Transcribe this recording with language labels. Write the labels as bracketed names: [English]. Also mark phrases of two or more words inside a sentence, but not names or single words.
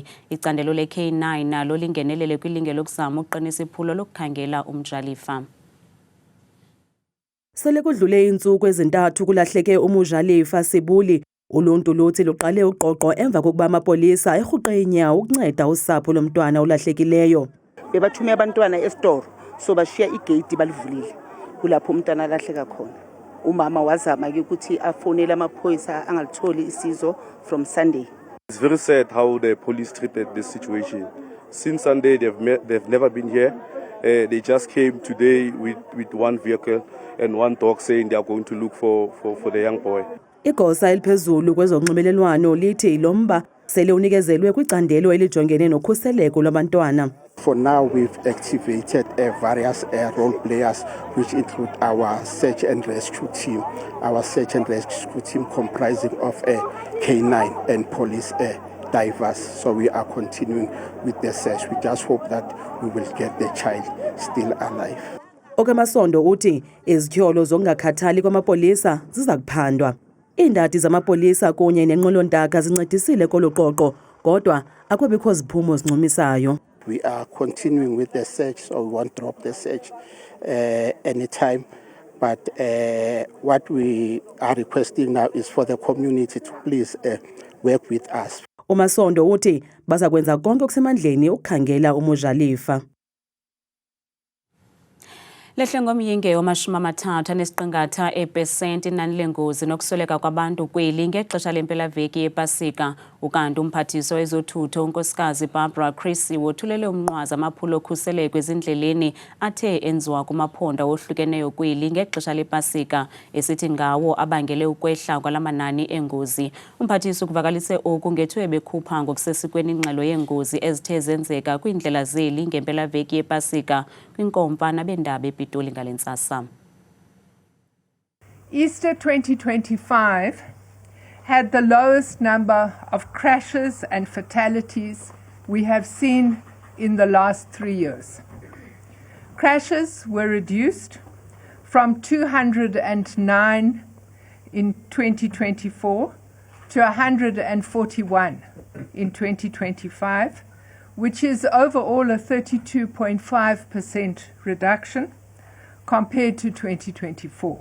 [Xhosa] Icandelo le-K9 nalo lingenelele kwilinge lokuzama uqinisa iphulo lokukhangela uMujalifa. Sele kudlule iintsuku ezintathu kulahleke uMujalifa Sebule. Uluntu luthi luqale uqoqo emva kokuba amapolisa erhuqe inyawo ukunceda usapho lomntwana olahlekileyo. Bebathume abantwana esitoro so bashiya igate balivulile kulapho umntwana alahleka khona. Umama wazama ke ukuthi afonele amaphoyisa angalitholi isizo [English] from Sunday. It's very sad how the police treated this situation. Since Sunday they've never been here. They just came today with one vehicle and one dog saying they are going to look for the young boy. Igosa eliphezulu kwezonxibelelwano lithi lo mba sele unikezelwe kwicandelo elijongene nokhuseleko lwabantwana. For now, we've activated various role players, which include our search and rescue team. Our search and rescue team comprising of K9 and police divers. So we are continuing with the search. We just hope that we will get the child still alive. [Xhosa] Okamasondo uthi izithyolo zokungakhathali kwamapolisa ziza kuphandwa. Iindadi zamapolisa kunye nenqolontaka zincedisile kolu qoqo, kodwa akwabikho ziphumo zincumisayo. We are continuing with the search, so we won't drop the search anytime. But what we are requesting now is for the community to please work with us. Umasondo uthi baza kwenza konke okusemandleni ukukhangela umujalifa. Lehle ngomyinge wama-33% inani lengozi nokusweleka kwabantu kweli ngexesha lempelaveki yePasika. Ukanti umphathiso wezothutho unkosikazi Barbara Chrissy wothulele umnqwazi amaphulo okhuseleko ezindleleni athe enziwa kumaphondo ohlukeneyo kweli ngexesha lepasika esithi ngawo abangele ukwehla kwalamanani engozi. Umphathiso kuvakalise oku ngethuba bekhupha ngokusesikweni ingxelo yengozi ezithe zenzeka kwindlela zeli ngempelaveki yePasika kwinkomfa nabendaba ePitoli ngalentsasa. [English] Easter 2025 had the lowest number of crashes and fatalities we have seen in the last 3 years. Crashes were reduced from 209 in 2024 to 141 in 2025, which is overall a 32.5% reduction compared to 2024.